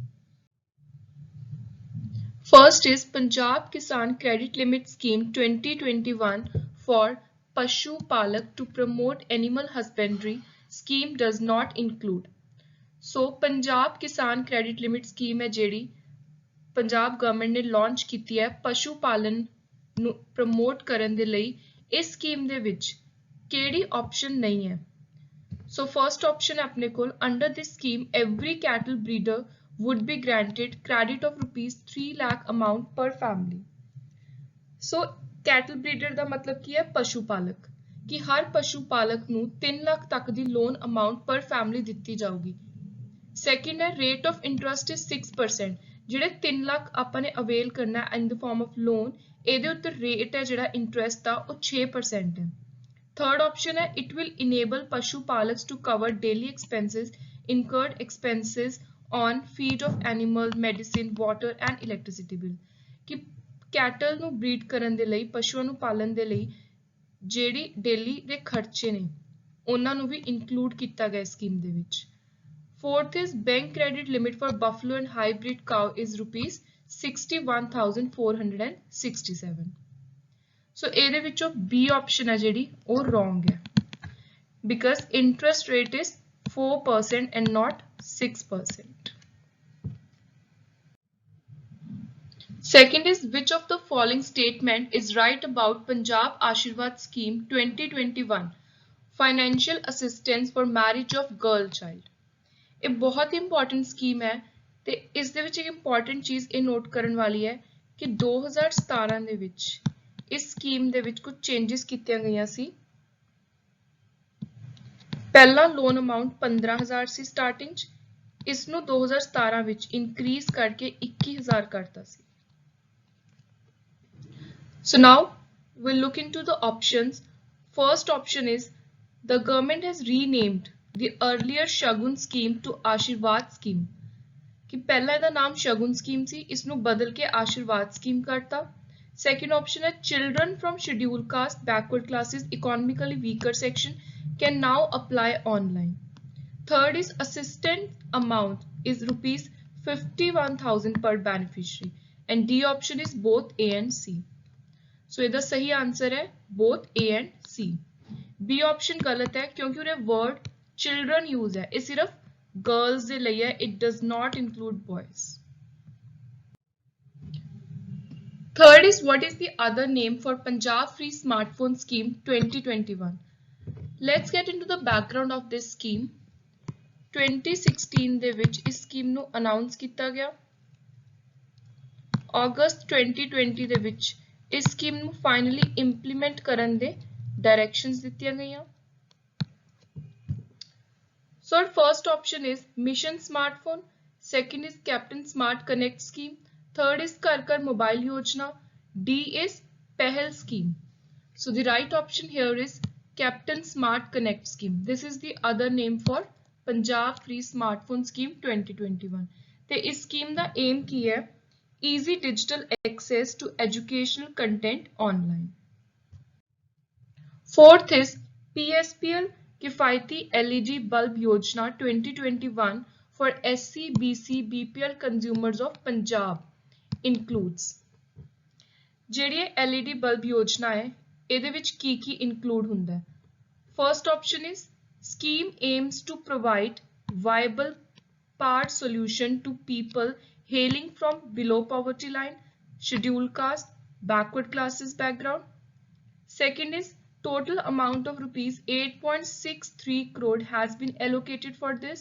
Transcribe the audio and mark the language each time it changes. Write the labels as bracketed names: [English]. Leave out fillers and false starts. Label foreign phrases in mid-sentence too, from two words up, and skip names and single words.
[English] First is Punjab Kisan Credit Limit Scheme 2021 for Pashu Palak to promote animal husbandry. Scheme does not include. [Punjabi] So Punjab Kisan Credit Limit Scheme है ਜਿਹੜੀ पंजाब गवर्नमेंट ने ਲਾਂਚ ਕੀਤੀ ਹੈ ਪਸ਼ੂ ਪਾਲਣ ਨੂੰ ਪ੍ਰਮੋਟ ਕਰਨ ਦੇ ਲਈ। ਇਸ ਸਕੀਮ ਦੇ ਵਿੱਚ ਕਿਹੜੀ ਆਪਸ਼ਨ ਨਹੀਂ ਹੈ? [English] So first option [Punjabi] ਹੈ ਆਪਣੇ ਕੋਲ, [English] under this scheme every cattle breeder would be granted credit of rupees 3 lakh amount per family. So cattle breeder [Punjabi] ਦਾ ਮਤਲਬ ਕੀ ਹੈ? ਪਸ਼ੂ ਪਾਲਕ, ਕਿ ਹਰ ਪਸ਼ੂ ਪਾਲਕ ਨੂੰ 3 ਲੱਖ ਤੱਕ ਦੀ [English] loan amount per family [Punjabi] ਦਿੱਤੀ ਜਾਊਗੀ। [English] ਸੈਕਿੰਡ ਹੈ rate of interest is 6%, [Punjabi] ਜਿਹੜੇ 3 ਲੱਖ ਆਪਾਂ ਨੇ ਅਵੇਲ ਕਰਨਾ [English] in the form of loan, [Punjabi] ਇਹਦੇ ਉੱਤੇ ਰੇਟ ਹੈ ਜਿਹੜਾ ਇੰਟਰਸਟ ਦਾ ਉਹ 6% ਹੈ। [English] Third option है it will enable Pashu Palaks to cover daily expenses, incurred expenses on feed of animals, medicine, water and electricity bill। [Punjabi] कि cattle ਨੂੰ breed ਕਰਨ ਦੇ ਲਈ, ਪਸ਼ੂਆਂ ਨੂੰ ਪਾਲਣ ਦੇ ਲਈ ਜਿਹੜੀ daily ਦੇ ਖਰਚੇ ਨੇ ਉਹਨਾਂ ਨੂੰ ਵੀ include ਕੀਤਾ ਗਿਆ ਸਕੀਮ ਦੇ ਵਿੱਚ। [English] Fourth is bank credit limit for buffalo and hybrid cow is rupees 61,467। [Punjabi] So ਇਹਦੇ ਵਿੱਚੋਂ B option ਹੈ ਜਿਹੜੀ ਉਹ wrong ਹੈ, [English] because interest rate is 4% and not 6%. Second is which of the following statement is right about Punjab Ashirwad Scheme 2021 financial assistance for marriage of girl child। [Punjabi] ਇਹ ਬਹੁਤ ਹੀ important scheme ਹੈ ਤੇ ਇਸ ਦੇ ਵਿੱਚ ਇੱਕ important ਚੀਜ਼ ਇਹ note ਕਰਨ ਵਾਲੀ ਹੈ ਕਿ 2017 ਦੇ ਵਿੱਚ ਇਸ ਸਕੀਮ ਦੇ ਵਿੱਚ ਕੁਝ ਚੇਂਜਸ ਕੀਤੀਆਂ ਗਈਆਂ ਸੀ। ਪਹਿਲਾ ਲੋਨ ਅਮਾਉਂਟ 15000 ਸੀ ਸਟਾਰਟਿੰਗ ਚ, ਇਸ ਨੂੰ 2017 ਵਿੱਚ ਇਨਕਰੀਜ਼ ਕਰਕੇ 21000 ਕਰਤਾ ਸੀ। [English] So now we'll look into the options. First option is the government has renamed the earlier Shagun scheme to Ashirwad scheme। [Punjabi] कि ਪਹਿਲਾ ਇਹਦਾ ਨਾਮ ਸ਼ਗੁਨ ਸਕੀਮ ਸੀ, ਇਸ ਨੂੰ ਬਦਲ ਕੇ ਆਸ਼ੀਰਵਾਦ ਸਕੀਮ ਕਰਤਾ। [English] Second option है children from scheduled caste, backward classes, economically weaker section can now apply online। Third is assistance amount is rupees 51,000 per beneficiary and D option is both A and C। [Punjabi] So ਇਹਦਾ ਸਹੀ आंसर है [English] both A and C। [Hindi] B option गलत है क्योंकि उन्हें [English] word children use [Hindi] है, ये सिर्फ girls [Punjabi] ਦੇ ਲਈ [Hindi] है, [English] it does not include boys। Third is what is the other name for Punjab Free Smartphone Scheme 2021? Let's get into the background of this scheme। [Punjabi] 2016 ਦੇ ਵਿੱਚ ਇਸ ਸਕੀਮ ਨੂੰ ਅਨਾਉਂਸ ਕੀਤਾ ਗਿਆ। ਅਗਸਤ 2020 ਦੇ ਵਿੱਚ ਇਸ ਸਕੀਮ ਨੂੰ [English] finally implement [Punjabi] ਕਰਨ ਦੇ ਡਾਇਰੈਕਸ਼ਨਸ ਦਿੱਤੀਆਂ ਗਈਆਂ। [English] So first option is Mission Smartphone, second is Captain Smart Connect scheme, third is Kar Kar Mobile Yojana, D is Pehal scheme। So the right option here is Captain Smart Connect scheme। This is the other name for Punjab Free Smartphone Scheme 2021। [Punjabi] ਤੇ ਇਸ ਸਕੀਮ ਦਾ aim ਕੀ ਹੈ? [English] Easy digital access to educational content online। Fourth is PSPL किफायती LED bulb योजना 2021 for SC, BC, BPL consumers of Punjab includes। [Punjabi] ਜਿਹੜੀ LED bulb योजना है ਇਹਦੇ ਵਿੱਚ ਕੀ include ਹੁੰਦਾ ਹੈ? [English] First option is scheme aims to provide viable part solution to people hailing from below poverty line, scheduled caste, backward classes background। Second is total amount of rupees 8.63 crore has been allocated for this।